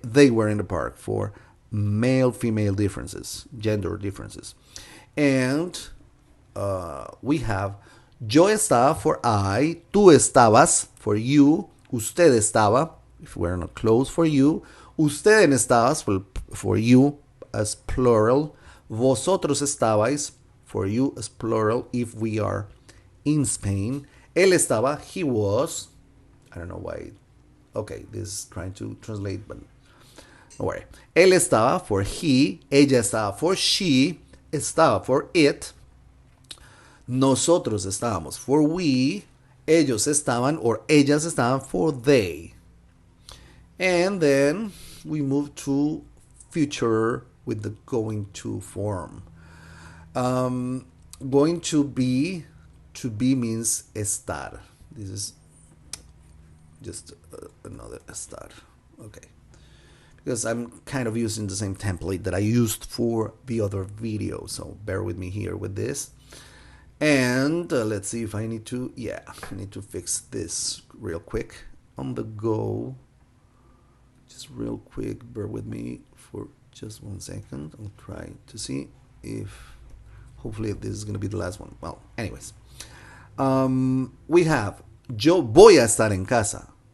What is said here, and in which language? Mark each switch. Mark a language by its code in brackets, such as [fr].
[en] They were in the park. For male-female differences, gender differences. And we have [es] yo estaba [en] for I, [es] tú estabas [en] for you, [es] usted estaba, [en] if we're not close, for you, [es] ustedes estabas [en] for you as plural, [es] vosotros estabais [en] for you as plural if we are in Spain. [es] Él estaba, [en] he was, I don't know why, okay, this is trying to translate, but don't worry. [es] Él estaba [en] for he, [es] ella estaba [en] for she, [es] estaba [en] for it. [es] Nosotros estábamos [en] for we, [es] ellos estaban or ellas estaban [en] for they. And then we move to future with the going to form. Going to be means estar. This is just another estar. Okay. Because I'm kind of using the same template that I used for the other video. So bear with me here with this. And let's see if I need to, I need to fix this real quick on the go. Just real quick, bear with me for just 1 second. I'll try to see if, hopefully this is going to be the last one. Well, anyways. We have, [es] yo voy a estar en casa.